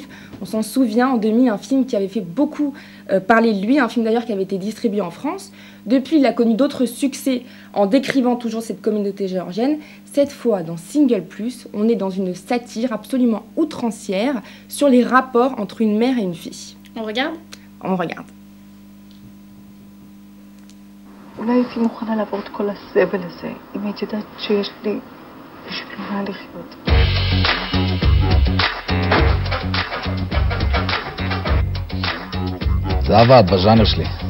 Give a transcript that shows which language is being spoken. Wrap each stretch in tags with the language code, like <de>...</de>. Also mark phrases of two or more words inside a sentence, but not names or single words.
<fr>On s'en souvient en 2000, un film qui avait fait beaucoup parler de lui, un film d'ailleurs qui avait été distribué en France. Depuis, il a connu d'autres succès en décrivant toujours cette communauté géorgienne. Cette fois, dans Single Plus, on est dans une satire absolument outrancière sur les rapports entre une mère et une fille. On regarde? On regarde.</fr> <he>אולי הייתי מוכנה לעבור את כל הסבל הזה, אם הייתי יודעת שיש לי בשביל מה לחיות. זה עבד בז'אנר שלי.</he>